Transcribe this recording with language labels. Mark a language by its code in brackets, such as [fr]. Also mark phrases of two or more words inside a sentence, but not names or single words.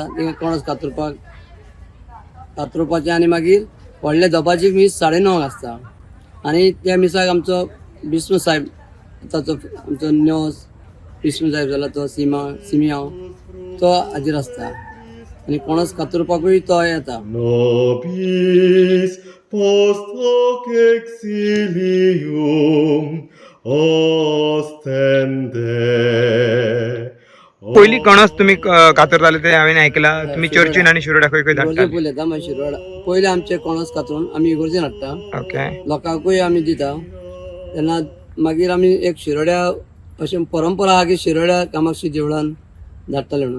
[kok] थिंगा पणस कातरपाचें आनी मागीर व्हडले दबाची मीस 9:30 आसता आणि त्या मिसाक आमचो विष्णू साहेब आतांचो आमचो न्योस विष्णू साहेब जाला तो सिमियांव तो हाजीर आसता आनी कोणस कातरपाकूय तो येता. [la] Nobis post hoc exilium ostende. [kok] पहिली कणस तुम्ही कातरताले ते हांवें आयकलां तुमी चर्चीन आनी शिरोडा खंय खंय इगोर्जे धाडटाले. पयले येता मागीर शिरोडा पयले आमचे कोणस कातरून आमी इगोर्जेन हाडटा ओके लोकांकूय आमी दिता. तेन्ना मागीर आमी एक शिरोड्या अशें परंपरा आहा की शिरोड्या कामाक्षी देवळान धाडटाले म्हणून.